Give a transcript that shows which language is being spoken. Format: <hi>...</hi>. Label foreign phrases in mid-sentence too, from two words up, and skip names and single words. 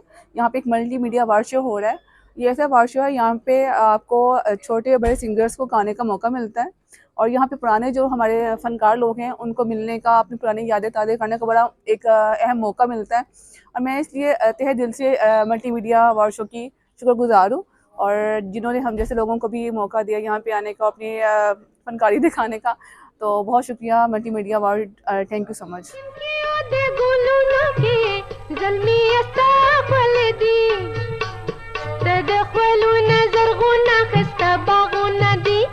<hi>यहाँ पे एक मल्टी मीडिया अवार्ड शो हो रहा है। ये ऐसा अवार्ड शो है यहाँ पे आपको छोटे बड़े सिंगर्स को गाने का मौका मिलता है और यहाँ पे पुराने जो हमारे फ़नकार लोग हैं उनको मिलने का, अपनी पुरानी यादें ताज़ा करने का बड़ा एक अहम मौका मिलता है और मैं इसलिए तहे दिल से मल्टी मीडिया अवार्ड शो की शुक्रगुज़ार हूँ और जिन्होंने हम जैसे लोगों को भी मौका दिया यहाँ पे आने का, अपनी फनकारी दिखाने का, तो बहुत शुक्रिया मल्टी मीडिया अवार्ड,</hi> <en>thank you so much. تدخلوا نزرغنا خست باغنا</en>